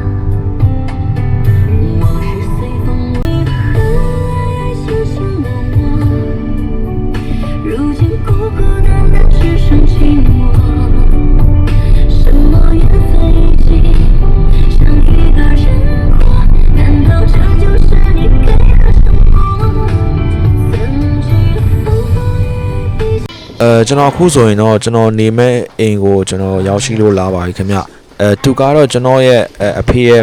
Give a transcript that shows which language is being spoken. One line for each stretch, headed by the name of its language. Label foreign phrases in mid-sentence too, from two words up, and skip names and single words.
Chinese: 我是随风为何爱星星的我，如今孤孤单单只剩寂寞。什么缘分已经像一个人过，难道这就是你给的生活？曾经风雨披
Burmese: ကျွန်တော်အခုဆိုရင်တော့ကျွန်တော်နေမဲ့အိမ်ကို ကျွန်တော်ရောက်ရှိလို့လာပါပြီခင်ဗျသူကတော့ကျွန်တော်ရဲ့အဖေရဲ့